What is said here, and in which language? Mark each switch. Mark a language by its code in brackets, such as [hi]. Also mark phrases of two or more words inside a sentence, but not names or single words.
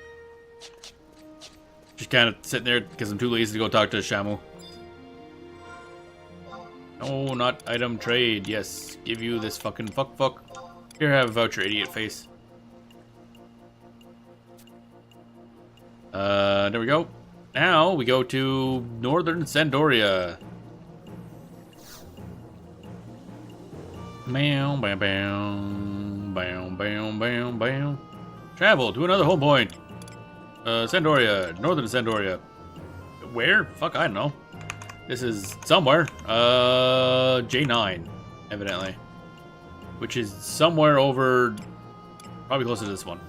[en] Just kind of sitting there because I'm too lazy to go talk to Shamu. No, not item trade. Yes, give you this fucking fuck. Here, have a voucher, idiot face. There we go. Now we go to Northern Sandoria. Bam, bam, bam, bam, bam, bam, bam. Travel to another home point. Sandoria, Northern Sandoria. Where? Fuck, I don't know. This is somewhere. J9, evidently. Which is somewhere over, probably close to this one.